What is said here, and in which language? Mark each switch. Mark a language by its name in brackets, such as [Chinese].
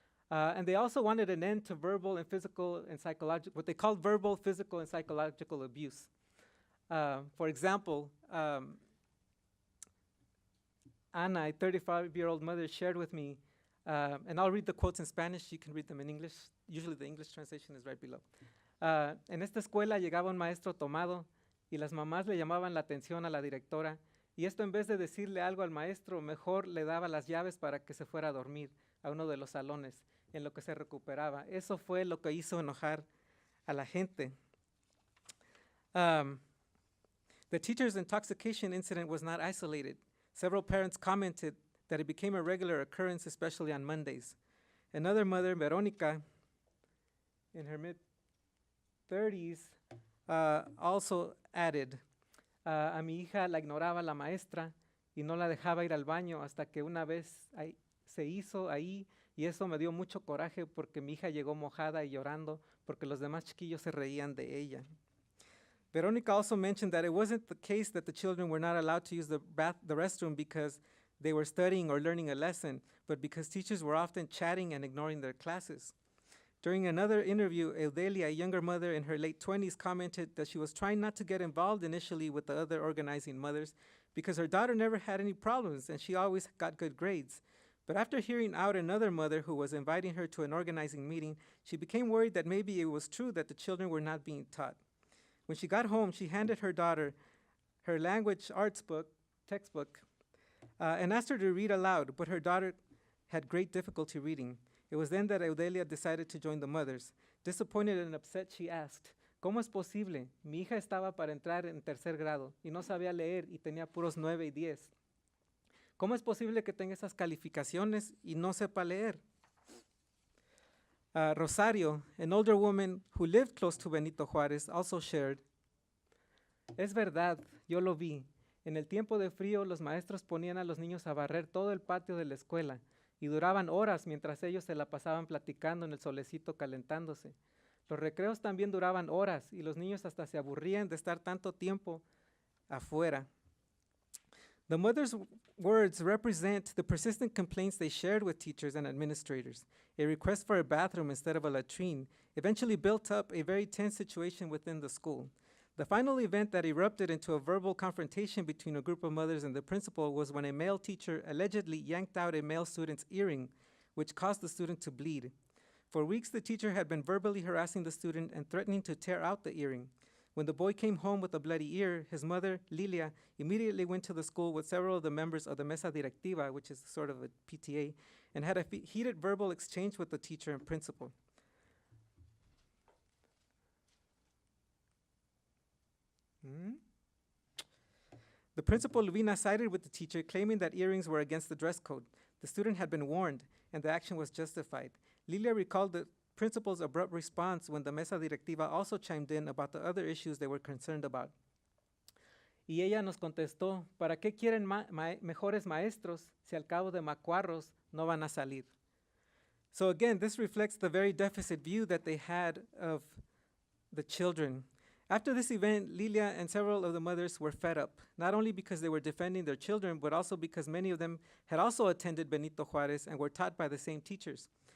[English] And they also wanted an end to verbal and physical and psychological, what they called verbal, physical, and psychological abuse. For example, Ana, a 35-year-old mother, shared with me, and I'll read the quotes in Spanish, you can read them in English. Usually the English translation is right below. [Spanish] En esta escuela llegaba un maestro tomado y las mamás le llamaban la atención a la directora, y esto en vez de decirle algo al maestro, mejor le daba las llaves para que se fuera a dormir a uno de los salones en lo que se recuperaba. Eso fue lo que hizo enojar a la gente. [English] The teacher's intoxication incident was not isolated. Several parents commented that it became a regular occurrence, especially on Mondays. Another mother, Veronica, in her mid-30s, also added, [Spanish] a mi hija la ignoraba la maestra y no la dejaba ir al baño hasta que una vez se hizo ahí, y eso me dio mucho coraje porque mi hija llegó mojada y llorando porque los demás chiquillos se reían de ella. [English] Veronica also mentioned that it wasn't the case that the children were not allowed to use the restroom because they were studying or learning a lesson, but because teachers were often chatting and ignoring their classes. During another interview, Eudelia, a younger mother in her late 20s, commented that she was trying not to get involved initially with the other organizing mothers because her daughter never had any problems and she always got good grades. But after hearing out another mother who was inviting her to an organizing meeting, she became worried that maybe it was true that the children were not being taught. When she got home, she handed her daughter her language arts textbook, and asked her to read aloud, but her daughter had great difficulty reading. It was then that Eudelia decided to join the mothers. Disappointed and upset, she asked, [Spanish] ¿Cómo es posible? Mi hija estaba para entrar en tercer grado y no sabía leer y tenía puros 9 y 10. ¿Cómo es posible que tenga esas calificaciones y no sepa leer? [English] Rosario, an older woman who lived close to Benito Juárez, also shared, [Spanish] es verdad, yo lo vi. En el tiempo de frío, los maestros ponían a los niños a barrer todo el patio de la escuela y duraban horas mientras ellos se la pasaban platicando en el solecito calentándose. Los recreos también duraban horas y los niños hasta se aburrían de estar tanto tiempo afuera. [English] The mother's words represent the persistent complaints they shared with teachers and administrators. A request for a bathroom instead of a latrine eventually built up a very tense situation within the school. The final event that erupted into a verbal confrontation between a group of mothers and the principal was when a male teacher allegedly yanked out a male student's earring, which caused the student to bleed. For weeks, the teacher had been verbally harassing the student and threatening to tear out the earring. When the boy came home with a bloody ear, his mother, Lilia, immediately went to the school with several of the members of the Mesa Directiva, which is sort of a PTA, and had a heated verbal exchange with the teacher and principal. The principal, Luvina, sided with the teacher, claiming that earrings were against the dress code. The student had been warned, and the action was justified. Lilia recalled the principal's abrupt response when the Mesa Directiva also chimed in about the other issues they were concerned about. [Spanish] Y ella nos contestó, ¿para qué quieren mejores maestros si al cabo de macuarros no van a salir? [English] So again, this reflects the very deficit view that they had of the children. After this event, Lilia and several of the mothers were fed up, not only because they were defending their children, but also because many of them had also attended Benito Juárez and were taught by the same teachers.